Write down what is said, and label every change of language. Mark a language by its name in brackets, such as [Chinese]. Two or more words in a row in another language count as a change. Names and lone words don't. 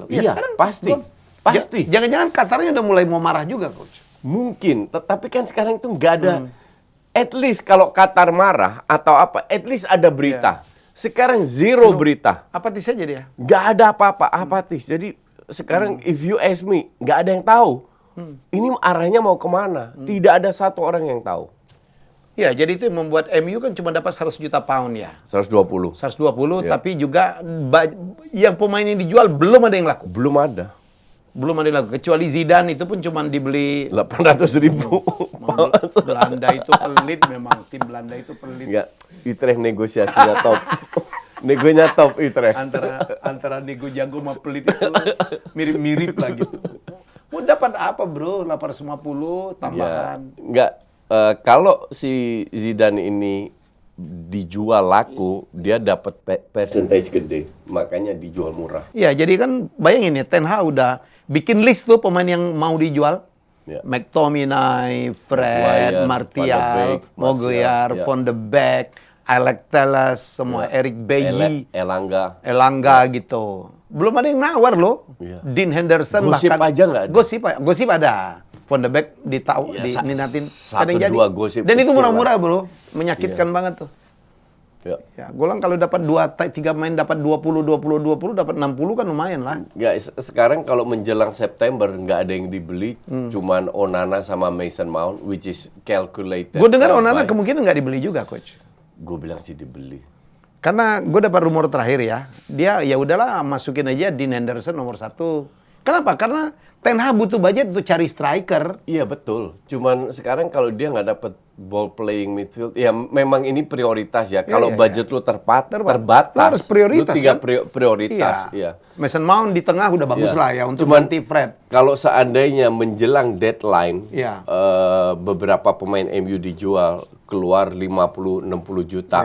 [Indonesian] Iya, pasti. Pasti. Jangan-jangan Qatarnya udah mulai mau marah juga, Coach. Mungkin, tapi kan sekarang itu nggak ada. [English] At least [Indonesian] kalau Qatar marah atau apa, [English] at least [Indonesian] ada berita. Sekarang zero berita. Apatis aja dia. Nggak ada apa-apa, apatis. Jadi sekarang [English] if you ask me, [Indonesian] nggak ada yang tahu. Ini arahnya mau kemana? Tidak ada satu orang yang tahu. Ya, jadi itu yang membuat MU kan cuma dapat 100 juta pound ya. 120. 120, Ya. tapi juga yang pemain yang dijual belum ada yang laku. Belum ada. Belum ada yang laku. Kecuali Zidane itu pun cuma dibeli. 800.000. Belanda itu pelit memang. Tim Belanda itu pelit. Enggak, Utrecht negosiasinya top. Negonya top Utrecht. Antara nego jago sama pelit itu mirip-mirip lah gitu. Mau dapat apa, Bro? 850 tambahan. Ya, enggak. Kalau si Zidane ini dijual laku, dia dapat percentage gede, makanya dijual murah. Iya, jadi kan bayangin ya, Ten Hag udah bikin list tuh pemain yang mau dijual. Ya. McTominay, Fred, Maguire, Van de Martial, Beek, Maguire, Martial, ya. Van de Beek, Alex Telles, semua Eric Bailly, Elanga gitu. Belum ada yang nawar loh. Iya. Dean Henderson Gosip bahkan aja nggak ada. Gosip ada. Van de Beek Iya, diminatin. satu, Ada yang jadi. dua gosip Dan itu kecil murah-murah, lah. Bro. Menyakitkan banget tuh. Ya. Ya, golang kalau dapat 3 main dapat 20 dapat 60 kan lumayan lah. Nggak, sekarang kalau menjelang September nggak ada yang dibeli, cuman Onana sama Mason Mount, [English] which is calculated. [Indonesian] Gue dengar Onana by- kemungkinan nggak dibeli juga, Coach. Gue bilang sih dibeli. Karena gue dapat rumor terakhir ya, dia ya udahlah masukin aja Dean Henderson nomor 1. Kenapa? Karena Ten Hag butuh budget untuk cari striker. Iya betul. Cuman sekarang kalau dia nggak dapat [English] ball playing midfield, [Indonesian] ya memang ini prioritas ya. Kalau iya, budget lu terbatas, Lu harus prioritas, lu tiga kan? prioritas. Iya. Mason Mount di tengah udah bagus Iya. lah ya untuk Cuman- ganti Fred. Kalau seandainya menjelang deadline, Iya. beberapa pemain MU dijual keluar 50-60 juta,